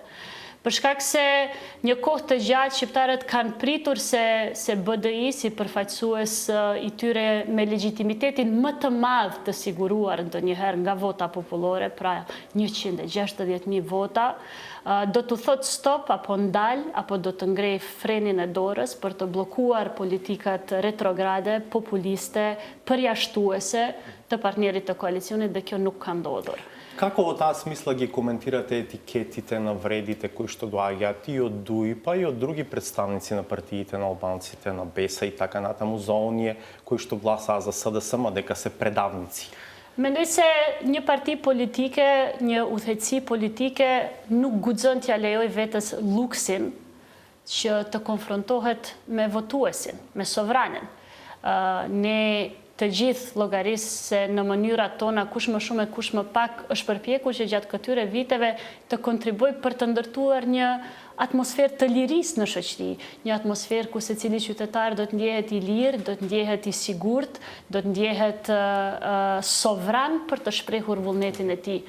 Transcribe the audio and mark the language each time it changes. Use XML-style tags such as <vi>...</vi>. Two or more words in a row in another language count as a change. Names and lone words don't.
<sq>Për shkak se një kohë të gjatë shqiptarët kanë pritur se BDI si përfaqësues i tyre me legitimitetin më të madh të siguruar ndonjëherë nga vota popullore, pra 160.000 vota, do të thotë stop apo ndal apo do të ngrej frenin e dorës për të bllokuar politikat retrograde, populiste, përjashtuese të partnerit të koalicionit, dhe kjo nuk ka ndodhur.</sq> <mk>Како во таа смисла ги коментирате етикетите на вредите кои што доаѓаат и од ДУИ, па и од други представници на партиите на албанците, на БЕСА и така натаму за оние кои што гласаа за СДСМ, дека се предавници?</mk> <sq>Mendoj se një parti politike, një udhëheqësi politike nuk guxon t'ja lejoj vetes luksin që të konfrontohet me votuesin, me sovranin. Ne të gjithë llogarisë se në mënyrat tona kush më shumë e kush më pak është përpjekur që gjatë këtyre viteve të kontribuoj për të ndërtuar një atmosferë të lirisë në shoqëri, një atmosferë ku secili qytetar do të ndjehet i lirë, do të ndjehet i sigurt, do të ndjehet sovran për të shprehur vullnetin e tij.</sq>